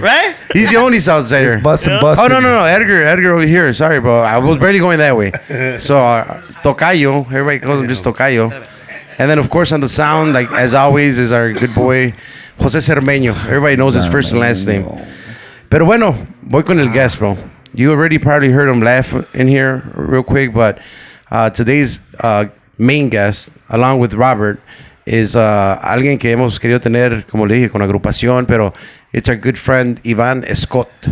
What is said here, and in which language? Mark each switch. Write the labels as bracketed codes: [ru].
[en] Right? He's the only Southsider. Busting. Oh, no. Edgar over here. Sorry, bro. I was barely going that way. So, Tocayo. Everybody calls him just Tocayo. And then, of course, on the sound, like, as always, is our good boy, Jose Cermeño. Everybody knows his first and last name. [es] Pero bueno, voy con el guest, bro. [en] You already probably heard him laugh in here real quick, but today's main guest, along with Robert, [es] is alguien que hemos querido tener, como le dije, con agrupación, pero [en] it's our good friend [es] Iván Escot.